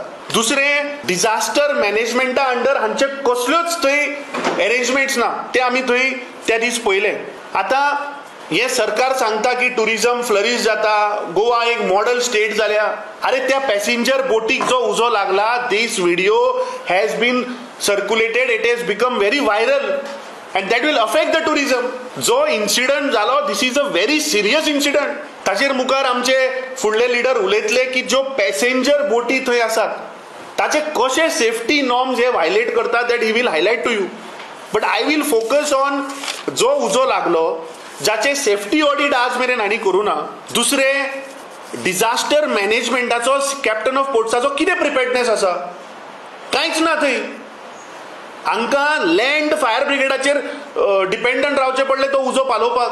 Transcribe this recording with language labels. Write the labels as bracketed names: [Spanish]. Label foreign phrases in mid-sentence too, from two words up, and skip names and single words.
[Konkani] दुसरें, डिझास्टर मॅनेजमेंटा अंडर हांचे कसल्योच थंय अरेंजमेंट्स ना, ते आमी थंय त्या दीस पळयले. आतां हे सरकार सांगता की टुरिझम फ्लरिश जाता, गोवा एक [English] model state [Konkani] जाल्या. अरे त्या पॅसेंजर बोटीक जो उजो लागला, [English] this video has been circulated, it has become very viral and that will affect the tourism. [Konkani] जो इन्सिडंट जालो, [English] this is a very serious incident. [Konkani] ताचेर मुखार आमचे फुडले लिडर उलयतले की ज्यो पॅसेंजर बोटी थंय आसात ताचे कशे [English] safety norms [Konkani] हे व्हायलेट करतात, [English] that he will highlight to you. But I will focus on [Konkani] जो उजो लागलो जाचे [English] safety audit [Konkani] आज मेरेन हांणी करूना. दुसरें, डिझास्टर मॅनेजमेंटाचो कॅप्टन ऑफ पोर्ट्साचो कितें प्रिपेर्डनेस आसा, कांयच ना थंय. हांकां लँड फायर ब्रिगेडाचेर डिपेंडंट रावचें पडलें तो उजो पालोवपाक.